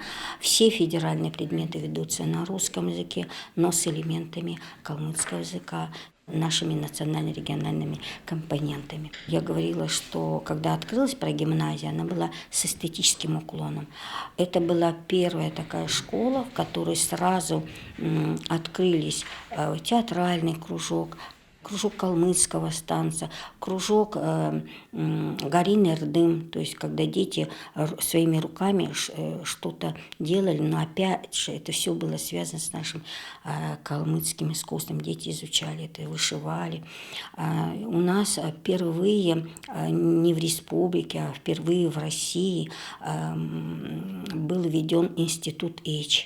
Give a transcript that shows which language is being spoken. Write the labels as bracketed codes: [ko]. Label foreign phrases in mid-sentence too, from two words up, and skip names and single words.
[ru] Все федеральные предметы ведутся на русском языке, но с элементами калмыцкого языка, нашими национально-региональными компонентами. Я говорила, что когда открылась прогимназия, она была с эстетическим уклоном. Это была первая такая школа, в которой сразу открылись театральный кружок, кружок калмыцкого станца, кружок Гарин Эрдым, то есть когда дети своими руками что-то делали, но опять же это все было связано с нашим калмыцким искусством. Дети изучали это, вышивали. У нас впервые не в республике, а впервые в России был введен институт ЭЧ.